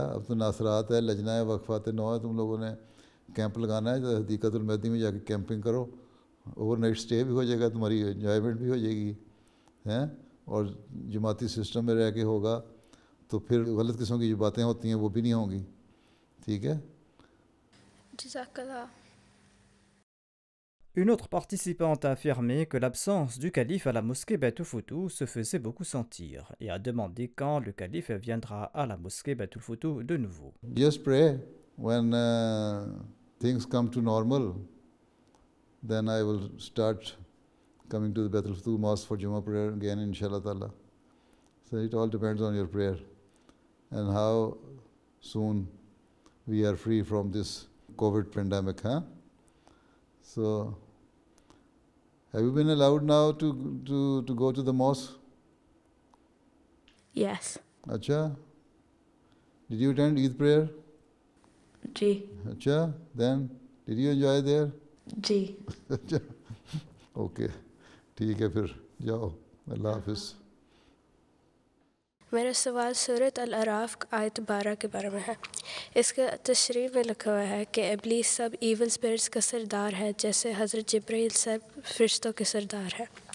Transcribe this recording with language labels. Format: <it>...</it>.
<ur>اب تو ناصرات ہے، لجنہ ہے، وقفات نو ہے، تم لوگوں نے کیمپ لگانا ہے تو حدیقۃ المہدی میں جا کے کیمپنگ کرو،</ur> <en>overnight stay</en> <ur>بھی ہو جائے گا، تمہاری انجوائمنٹ بھی ہو جائے گی ہیں، اور جماعتی سسٹم میں رہ کے ہوگا تو پھر غلط قسم کی جو باتیں ہوتی ہیں وہ بھی نہیں ہوں گی. ٹھیک ہے. جزاک اللہ.</ur> <fr>Une autre participante a affirmé que l'absence du calife à la mosquée Beit Foutou se faisait beaucoup sentir et a demandé quand le calife viendra à la mosquée Beit Foutou de nouveau.</fr> <en>Just pray when things come to normal, then I will start coming to the Beit Foutou mosque for Jummah prayer again, inshallah ta'ala. So it all depends on your prayer and how soon we are free from this COVID pandemic, huh? So, have you been allowed now to go to the mosque? Yes.</en> <ur>Acha?</ur> <en>Did you attend Eid prayer?</en> <ur>جی. اچھا</ur> <en>Then did you enjoy there?</en> <ur>جی. اچھا okay ٹھیک ہے پھر جاؤ. اللہ حافظ. میرا سوال سورۃ الاعراف آیت 12 کے بارے میں ہے. اس کے تشریح میں لکھا ہوا ہے کہ ابلیس سب</ur> <en>evil spirits</en> <ur>کا سردار ہے جیسے حضرت جبرائیل سب فرشتوں کے سردار ہے.</ur>